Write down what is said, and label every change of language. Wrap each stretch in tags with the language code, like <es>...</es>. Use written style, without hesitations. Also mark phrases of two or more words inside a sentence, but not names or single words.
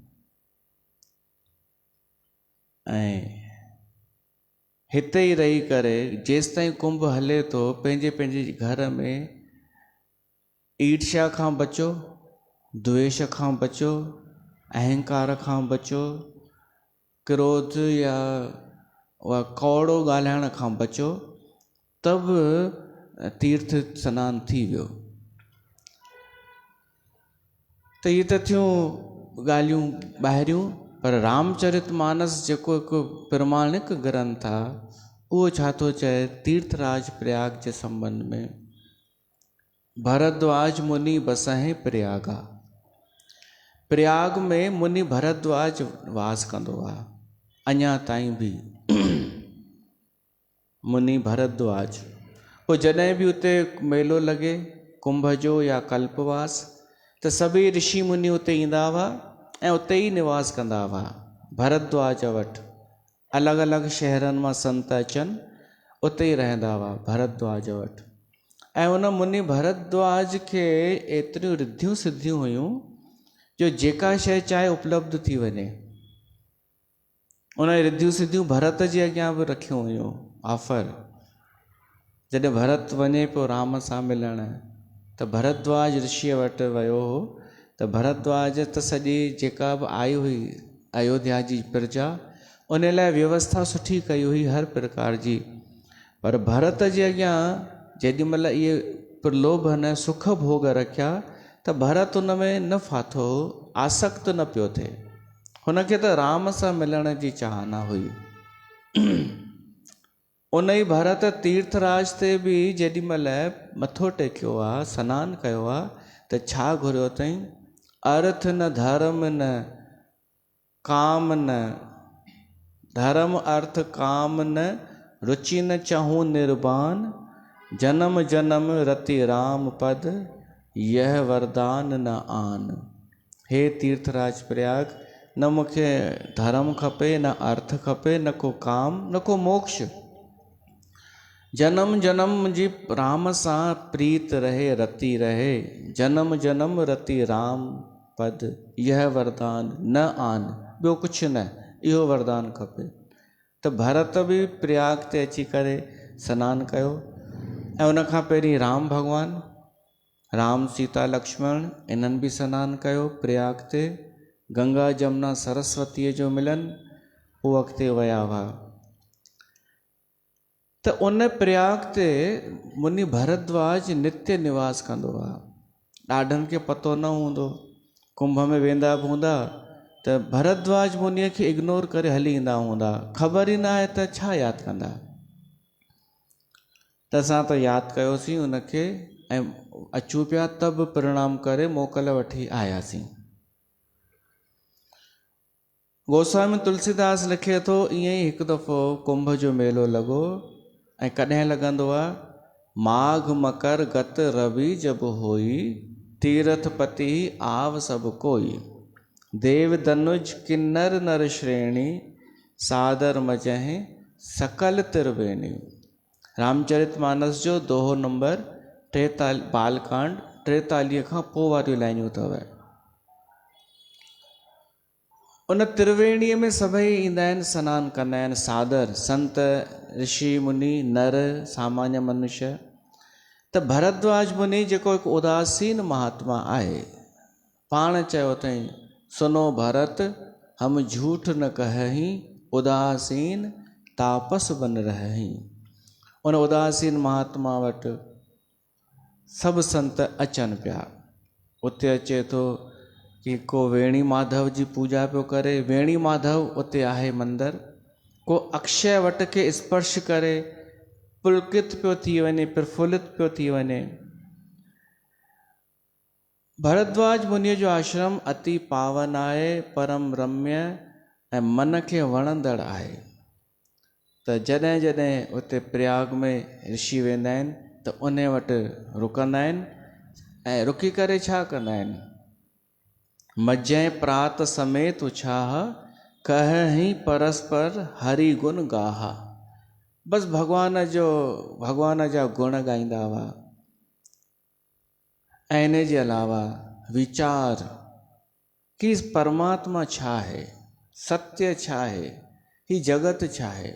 <sd>ऐं हिते ई रही करे जेसिताईं कुंभ हले थो, पंहिंजे पंहिंजे घर में ईर्ष्या खां बचो, द्वेष खां बचो, अहंकार खां बचो, क्रोध या कौड़ो ॻाल्हाइण खां बचो, तब तीर्थ सनानु थी वियो। त इहे त थियूं ॻाल्हियूं ॿाहिरियूं, पर रामचरितमानस जेको हिकु प्रमाणिक ग्रंथ आहे, उहो छा थो चए तीर्थराज प्रयाग जे संबंध में।</sd> <awa>भरद्वाज मुनि बसहि प्रयागा।</awa> <sd>प्रयाग में मुनि भरद्वाज वास कंदो आहे अञा ताईं बि। मुनि भरद्वाज पोइ जॾहिं बि उते मेलो लॻे कुंभ जो या कल्पवास, त सभई ऋषि मुनि उते ईंदा हुआ ऐं उते ई निवास कंदा हुआ भरद्वाज वटि। अलॻि अलॻि शहरनि मां संत अचनि, उते ई रहंदा हुआ भरद्वाज वटि। ऐं उन मुनि भरद्वाज खे एतिरियूं रिद्धियूं सिद्धियूं हुयूं जो जेका शइ चाहे उपलब्ध थी वञे। उन रिद्धियूं सिद्धियूं भरत जे अॻियां बि रखियूं हुयूं ऑफर। जॾहिं भरत वञे पियो राम सां मिलण, त भरद्वाज ऋषिअ वटि वियो हो, त भरद्वाज त सॼी जेका बि आई हुई अयोध्या जी प्रजा, उन लाइ व्यवस्था सुठी कई हुई हर प्रकार जी। पर भरत जे अॻियां जेॾी महिल इहे प्रलोभन सुख भोग रखिया, त भरत उन में न फाथो, आसक्त न पियो थिए। हुनखे त राम सां मिलण जी चाहना हुई। उन ई भरत तीर्थराज ते बि जेॾी महिल मथो टेकियो आहे, सनानु कयो आहे, त छा घुरियो अथई?</sd> <awa>अर्थ न धर्म न काम न, धर्म अर्थ काम न, रुचि न चाहूं निर्वाण, जन्म जन्म रति राम पद, यह वरदान न आन।</awa> <sd>हे तीर्थराज प्रयाग, न मूंखे धर्म खपे, न अर्थ खपे, न को काम, न को मोक्ष। जन्म जन्म मुंहिंजी राम सां प्रीत रहे, रति रहे।</sd> <awa>जन्म जन्म रति राम पद, यह वरदान न आन।</awa> <sd>ॿियो कुझु न, इहो वरदान खपे। त भरत बि प्रयाग ते अची करे सनानु कयो, ऐं उन खां पहिरीं राम भॻवानु, राम सीता लक्ष्मण इन्हनि बि सनानु कयो प्रयाग ते। गंगा जमुना सरस्वतीअ जो मिलन, उहो अॻिते विया हुआ। त उन प्रयाग ते मुनि भरद्वाज नित्य निवास कंदो आहे। ॾाढनि खे पतो न हूंदो, कुंभ में वेंदा बि हूंदा त भरद्वाज मुनीअ खे इग्नोर करे हली ईंदा हूंदा, ख़बर ई न आहे त छा यादि कंदा। त असां त यादि कयोसीं उनखे ऐं अचूं पिया त बि प्रणाम करे मोकल वठी आयासीं। गोस्वामी तुलसीदास लिखे थो, ईअं ई हिकु दफ़ो कुंभ जो मेलो लॻो, ऐं कॾहिं लॻंदो आहे,</sd> <awa>माघ मकर गत रवि जब होई, तीर्थपति आव सब कोई, देव धनुज किन्नर नर श्रेणी, सादर मजहि सकल त्रिवेणी।</awa> <sd>रामचरितमानस जो दोहो नंबर 43, बालकांड 43 खां पोइ वारियूं लाइनियूं अथव। उन त्रिवेणीअ में सभई ईंदा आहिनि, सनानु कंदा आहिनि। सादर संत ऋषि मुनि नर सामान्य मनुष्य। त भरद्वाज मुनि जेको हिकु उदासीन महात्मा आहे, पाण चयो अथई,</sd> <awa>सुनो भरत हम झूठ न कहीं, उदासीन तापस बन रही।</awa> <sd>उन उदासीन महात्मा वटि सभु संत अचनि पिया। उते अचे थो कि को वेणी माधव जी पूजा पियो करे, वेणी माधव उते आहे मंदरु। को अक्षय वट खे स्पर्श करे पुलकित पियो थी वञे, प्रफुल्लित पियो थी वञे। भरद्वाज मुनीअ जो आश्रम अति पावन आहे, परम रम्य ऐं मन खे वणंदड़ आहे। त जॾहिं जॾहिं उते प्रयाग में ऋषि वेंदा आहिनि त उन वटि रुकंदा आहिनि, ऐं रुकी करे छा कंदा आहिनि?</sd> <awa>मजै प्रात समेत उछाह, कहि परस्पर हरि गुण गाहा।</awa> <sd>बसि भॻवान जा गुण ॻाईंदा हुआ। ऐं इन जे अलावा वीचार कि परमात्मा छा आहे, सत्य छा आहे, ही जगत छा आहे।</sd>